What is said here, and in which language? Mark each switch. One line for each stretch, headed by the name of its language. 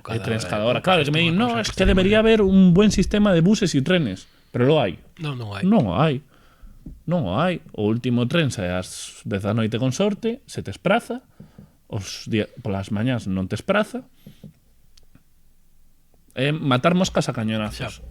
Spanish: Claro,
Galician: que me din,
Spanish: no, es que debería haber un buen sistema de buses e trenes. Pero lo hai.
Galician: Non hai. O último tren sae ás 10 da noite con sorte, se te espraza, polas mañás non te espraza.
Spanish: Matar moscas a cañonazos.